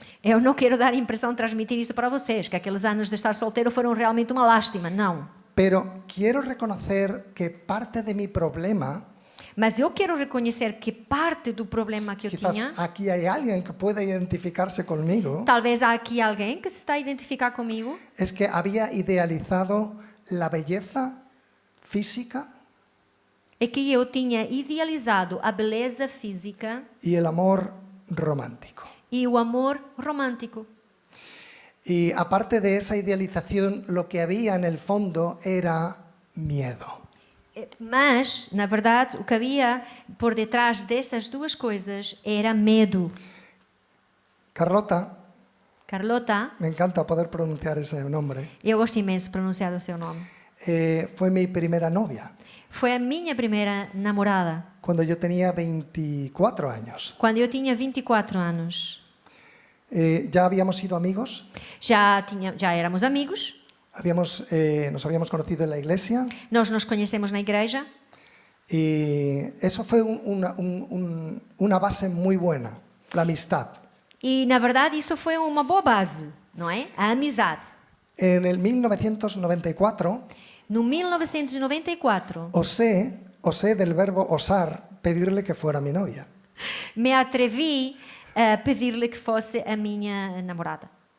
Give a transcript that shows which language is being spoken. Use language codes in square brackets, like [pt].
[pt] Eu não quero dar a impressão de transmitir isso para vocês, que aqueles anos de estar solteiro foram realmente uma lástima. Não. [es] Pero quiero reconocer que parte de mi problema, [pt] Mas eu quero reconhecer que parte do problema que eu [es] quizás [pt] tinha, [es] aquí hay alguien que puede identificarse conmigo, [pt] talvez há aqui alguém que se está a identificar comigo, [es] es que había idealizado la belleza física [pt] é que eu tinha idealizado a beleza física [es] y el amor romántico. [pt] e o amor romântico. [es] Y aparte de esa idealización, lo que había en el fondo era miedo. [pt] Mas, na verdade, o que havia por detrás dessas duas coisas era medo. [es] Carlota, [pt] Carlota, [es] me encanta poder pronunciar ese nombre, [pt] eu gosto imenso de pronunciar o seu nome. [es] fue mi primera novia [pt] Foi a minha primeira namorada, [es] cuando yo tenía 24 años. [pt] quando eu tinha 24 anos. [es] Ya habíamos sido amigos, [pt] Já éramos amigos, [es] nos habíamos conocido en la iglesia [pt] nós nos conhecemos na igreja [es] y eso fue una base muy buena, la amistad. [pt] e, na verdade, isso foi uma boa base, não é? A amizade. [es] En el 1994 [pt] No 1994, [es] osé del verbo osar pedirle que fuera mi novia. [pt] me atrevi a pedir-lhe que fosse a minha namorada.